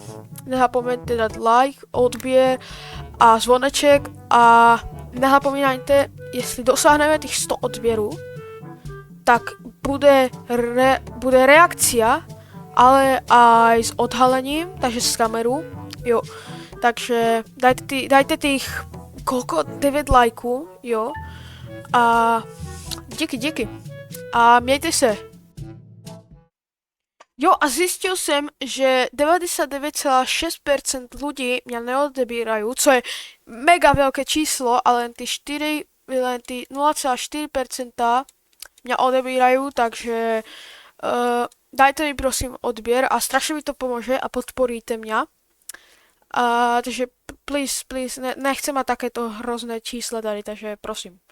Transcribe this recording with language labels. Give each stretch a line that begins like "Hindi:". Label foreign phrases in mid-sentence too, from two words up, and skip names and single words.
Czech: Nezapomeňte dať like, odbier a zvoneček a nezapomínajte, jestli dosáhneme tých 100 odbierů, tak bude reakcia, ale aj s odhalením, takže z kameru, jo.
Slovak: Takže dajte tých koľko?
Czech: 9 lajků, jo. A díky. A mějte se. Jo, a zistil jsem, že 99,6% ľudí mě neodebírají, co je mega veľké číslo, ale len ty 0,4% mě odebírají, takže dajte mi prosím odběr a strašně mi to pomůže a podporíte mě. Takže please,
Slovak: nechcem mať takéto hrozné čísla tady, takže prosím.